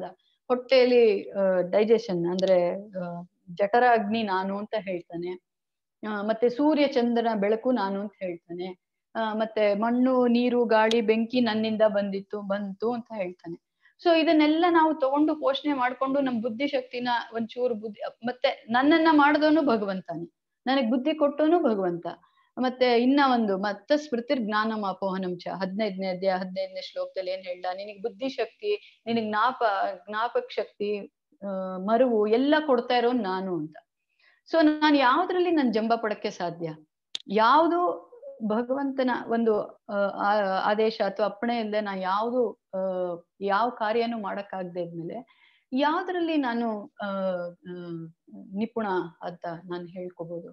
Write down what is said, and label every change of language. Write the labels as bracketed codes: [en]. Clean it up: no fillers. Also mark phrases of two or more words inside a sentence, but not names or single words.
[kn] ಹೊಟ್ಟೆಯಲ್ಲಿ ಡೈಜೆಷನ್ ಅಂದ್ರೆ ಜಠರ ಅಗ್ನಿ ನಾನು ಅಂತ ಹೇಳ್ತಾನೆ, ಮತ್ತೆ ಸೂರ್ಯ ಚಂದ್ರನ ಬೆಳಕು ನಾನು ಅಂತ ಹೇಳ್ತಾನೆ, ಮತ್ತೆ ಮಣ್ಣು ನೀರು ಗಾಳಿ ಬೆಂಕಿ ನನ್ನಿಂದ ಬಂತು ಅಂತ ಹೇಳ್ತಾನೆ. ಸೊ ಇದನ್ನೆಲ್ಲ ನಾವು ತಗೊಂಡು ಪೋಷಣೆ ಮಾಡ್ಕೊಂಡು ನಮ್ ಬುದ್ಧಿಶಕ್ತಿನ ಒಂಚೂರು ಮತ್ತೆ ನನ್ನನ್ನ ಮಾಡಿದವನು ಭಗವಂತಾನೆ, ನನಗ್ ಬುದ್ಧಿ ಕೊಟ್ಟವನು ಭಗವಂತ. ಮತ್ತೆ ಮತ್ತೆ [sa] ಸ್ಮೃತಿರ್ ಜ್ಞಾನಂ ಅಪೋಹನಂ ಚ, [kn] 15ನೇ ಅಧ್ಯಾಯ 15ನೇ ಶ್ಲೋಕದಲ್ಲಿ ಏನ್ ಹೇಳ್ದ, ನಿನಗ್ ಬುದ್ಧಿಶಕ್ತಿ, ನಿನಗ್ ಜ್ಞಾಪಕ ಶಕ್ತಿ, ಮರುವು ಎಲ್ಲ ಕೊಡ್ತಾ ಇರೋನ್ ನಾನು ಅಂತ. ಸೊ ನಾನು ಯಾವ್ದ್ರಲ್ಲಿ ನನ್ ಜಂಬ ಪಡಕ್ಕೆ ಸಾಧ್ಯ? ಯಾವುದು ಭಗವಂತನ ಒಂದು ಆದೇಶ ಅಥವಾ ಅಪ್ಪಣೆ ಇಲ್ಲದೆ ನಾ ಯಾವ ಕಾರ್ಯನೂ ಮಾಡಕ್ಕಾಗದೆ ಇದ್ಮೇಲೆ ಯಾವ್ದ್ರಲ್ಲಿ ನಾನು ನಿಪುಣ ಅಂತ ನಾನು ಹೇಳ್ಕೋಬಹುದು.